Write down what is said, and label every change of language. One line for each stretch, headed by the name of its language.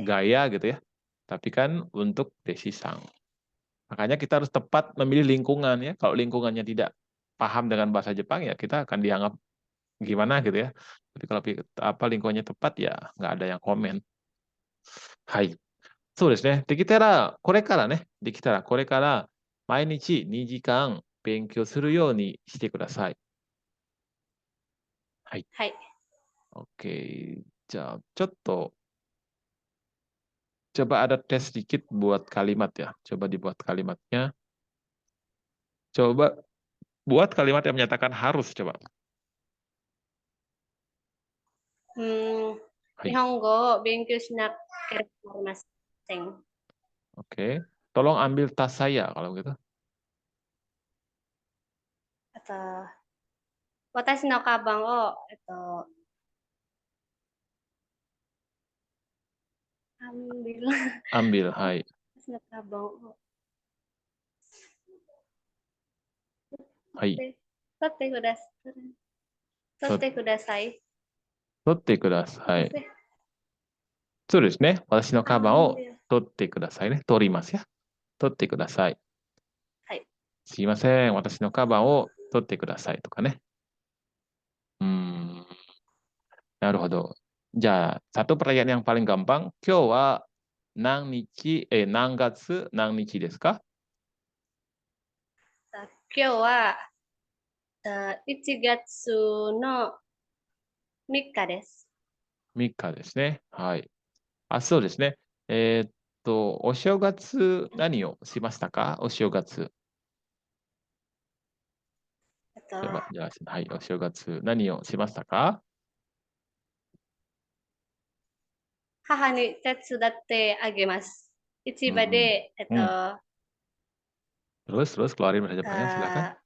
Indonesian: gaya gitu ya, tapi kan untuk desisang. Makanya kita harus tepat memilih lingkungan ya. Kalau lingkungannya tidak paham dengan bahasa Jepang ya kita akan dianggap gimana gitu ya. Tapi kalau apa lingkungannya tepat ya nggak ada yang komen.
Japanese: Hai. そうですね。できたら、これからね、できたらこれから毎日2時間勉強するようにしてください。はい。 Hai.
Indonesian: Oke.
Japanese: じゃあ、ちょっと
Indonesian: coba ada tes sedikit buat kalimat ya. Coba dibuat kalimatnya. Coba buat kalimat yang menyatakan harus coba. Hmm,
Japanese: はい。日本語を勉強しなければなりません。
Indonesian: Oke. Tolong ambil tas saya kalau gitu.
Japanese: あと、私のカバンを、
Indonesian: ambil. Ambil, Oh,
Japanese: hai. 私のカバンをはい。取ってください。取ってください。取ってください。先生、そうですね。私のカバンを
Indonesian: ambil。
Japanese: 取ってくださいね。取りますよ。取ってください。はい。すいません。私のカバンを取ってくださいとかね。うーん。なるほど。じゃあ、
Indonesian: satu pertanyaan yang paling gampang.
Japanese: 今日は何日、何月何日ですか？今日は、1月の3日です。 3日ですね。はい。あ、そうですね。お正月何をしましたか？お正月。じゃあ、はい、お正月何をしましたか？母に手伝ってあげます。市場うんで、うん。うん。
Indonesian: Terus keluarin pertanyaannya, silakan.